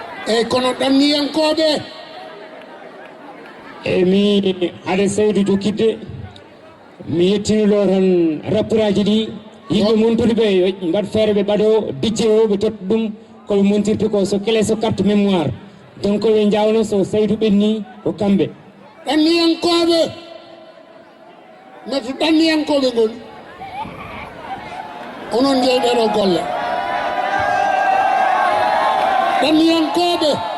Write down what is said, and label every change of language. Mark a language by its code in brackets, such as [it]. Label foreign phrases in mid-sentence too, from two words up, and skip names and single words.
[ff] Eyyi, kono ɗanniyankoɓe. Eyyi, mi, hade Seydou Jokkidde, mi yettinilo tan rapport aji ɗi. Yimɓe Yo. montude ɓe, yo mbaɗ feere ɓe ɓaɗo budget o, ɓe totta ɗum koɓe montirta ko, so clé, so [fr] carte mémoire. [ff] Donc, ɓe jawno so Seydou ɓenni, ko kamɓe. Ɗanniyankoɓe. Meto ɗanniyankoɓe ngoni. Onon jeyɓeɗo golle. Ɗanniyankoɓe.